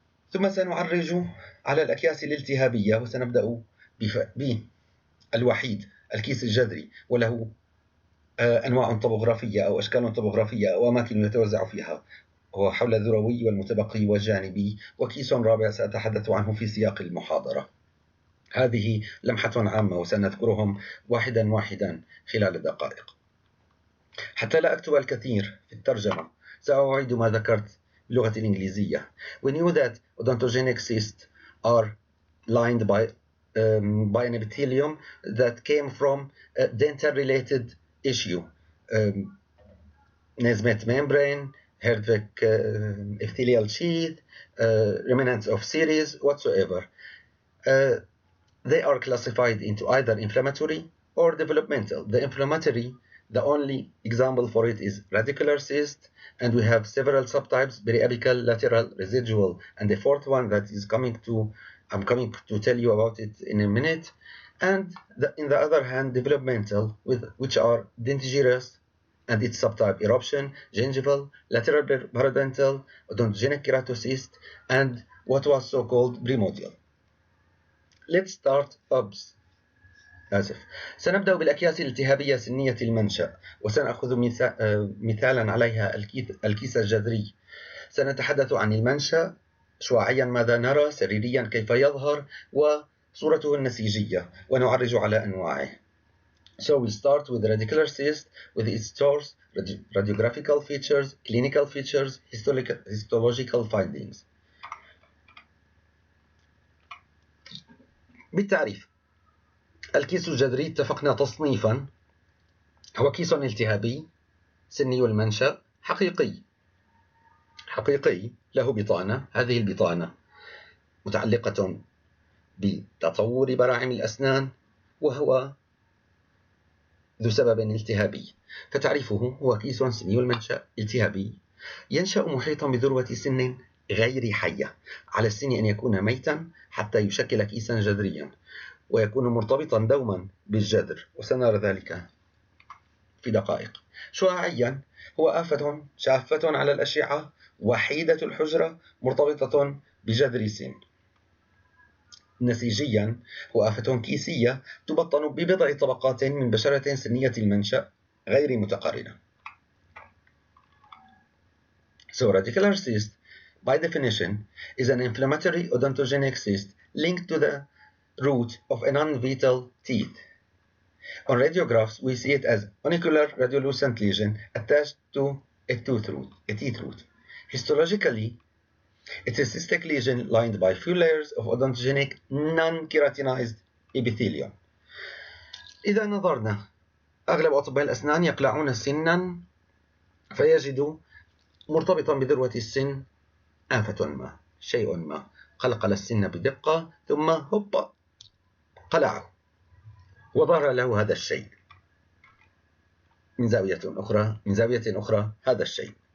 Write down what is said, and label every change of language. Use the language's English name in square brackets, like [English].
[Arabic] ثم سنعرج على الأكياس الالتهابية، وسنبدأ بالوحيد الكيس الجذري، وله أنواع طبوغرافية أو أشكال طبوغرافية أو أماكن يتوزع فيها، هو حول الذروي والمتبقي والجانبي. وكيس رابع سأتحدث عنه في سياق المحاضرة. هذه لمحة عامة وسنذكرهم واحدا واحدا خلال دقائق. حتى لا أكتب الكثير في الترجمة سأعيد ما ذكرت باللغة الإنجليزية. [English] We knew that odontogenic cysts are lined by an epithelium that came from a dental-related issue, Nesmet membrane, Herdwick epithelial sheath, remnants of series, whatsoever. They are classified into either inflammatory or developmental. The inflammatory, the only example for it is radicular cyst, and we have several subtypes: periapical, lateral, residual, and the fourth one that is I'm coming to tell you about it in a minute. And in the other hand, developmental, which are dentigerous and its subtype eruption, gingival, lateral parodontal, odontogenic keratocyst, and what was so-called primordial. Let's start أبس. [Arabic] سنبدأ بالأكياس الالتهابية سنية المنشأ، وسنأخذ مثالا عليها الكيس الجذري. سنتحدث عن المنشأ شعاعيا، ماذا نرى، سريريا كيف يظهر، وصورته النسيجية، ونعرج على أنواعه. [English] So we start with the radicular cyst with its source, radiographical features, clinical features, histological findings. [Arabic] بالتعريف: الكيس الجذري اتفقنا تصنيفا هو كيس التهابي سني المنشأ حقيقي له بطانة. هذه البطانة متعلقة بتطور براعم الأسنان، وهو ذو سبب التهابي. فتعريفه: هو كيس سني المنشأ التهابي ينشأ محيطا بذروة سن غير حية. على السن أن يكون ميتا حتى يشكل كيسا جذريا، ويكون مرتبطا دوما بالجذر، وسنرى ذلك في دقائق. شعاعيا: هو آفة شافة على الأشعة، وحيدة الحجرة، مرتبطة بجذر سن. نسيجيا: هو آفة كيسية تبطن ببضع طبقات من بشرة سنية المنشأ غير متقارنة. [English] So radicular cyst, by definition, is an inflammatory odontogenic cyst linked to the root of a non-vital teeth. On radiographs, we see it as unicular radiolucent lesion attached to a teeth root. Histologically, it's a cystic lesion lined by few layers of odontogenic non-keratinized epithelium. [Arabic] إذا نظرنا، أغلب أطباء الأسنان يقلعون سنا فيجدوا مرتبطا بذروة السن آفة ما، شيء ما، قلقل السن بدقة ثم هوبا قلعه، وظهر له هذا الشيء من زاوية أخرى هذا الشيء.